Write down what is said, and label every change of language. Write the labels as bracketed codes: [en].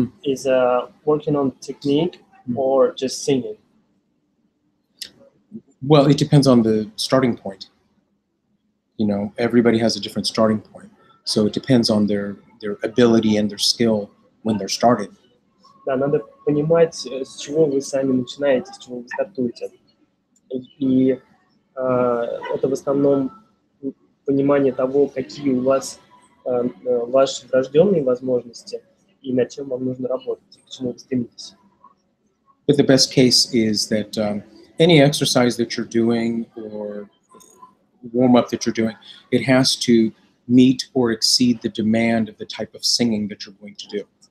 [en] Is working on technique or just singing? Well, it depends on the starting point. You know, everybody has a different starting point. So it depends on their ability and their skill when they're started. [ru] Да, надо понимать, с чего вы сами начинаете, с чего вы стартуете. И это в основном понимание того, какие у вас ваши врожденные возможности и над чем вам нужно работать, к чему вы стремитесь. [en] But the best case is that any exercise that you're doing or warm-up that you're doing, it has to meet or exceed the demand of the type of singing that you're going to do.